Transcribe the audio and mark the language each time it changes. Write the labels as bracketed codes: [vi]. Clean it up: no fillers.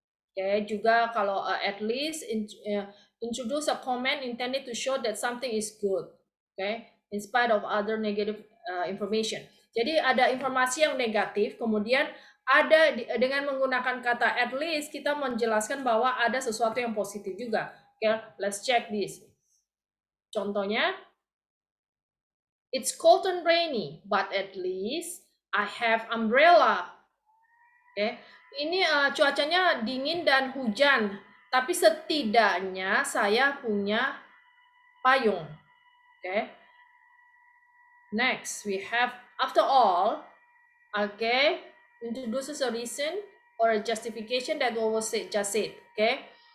[en] Okay, [id] juga kalau [en] at least introduce a comment intended to show that something is good, okay, in spite of other negative information. [id] Jadi ada informasi yang negatif, kemudian ada dengan menggunakan kata at least kita menjelaskan bahwa ada sesuatu yang positif juga. [en] Okay, let's check this. Contohnya, it's cold and rainy, but at least I have umbrella. Okay. [id] Ini cuacanya dingin dan hujan, tapi setidaknya saya punya payung. [en] Okay. Next, we have after all. Okay, introduces a reason or a justification that we will just said. Okay.